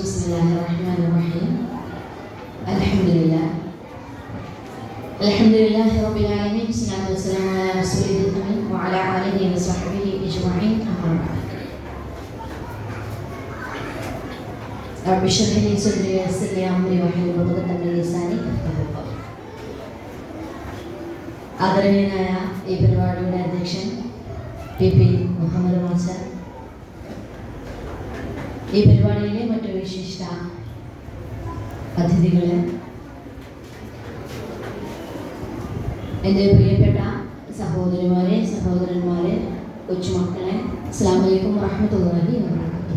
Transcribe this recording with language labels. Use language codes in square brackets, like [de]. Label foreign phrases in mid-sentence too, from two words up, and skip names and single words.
[ar] بسم الله الرحمن الرحيم. الحمد لله رب العالمين. والصلاة والسلام على رسوله الأمين وعلى آله وصحبه أجمعين. أما بعد. رب اشرح لي صدري ويسر لي أمري واحلل عقدة من لساني يفقهوا قولي. [ml] ആദരണീയനായ ഈ പരിപാടിയുടെ അധ്യക്ഷൻ പി മുഹമ്മദ് മാസ്റ്റർ, ഈ പരിപാടിയിലെ മറ്റു വിശിഷ്ട അതിഥികളെ, എൻ്റെ പ്രിയപ്പെട്ട സഹോദരന്മാരെ, കൊച്ചുമക്കളെ, [ar] السلام عليكم ورحمة الله وبركاته.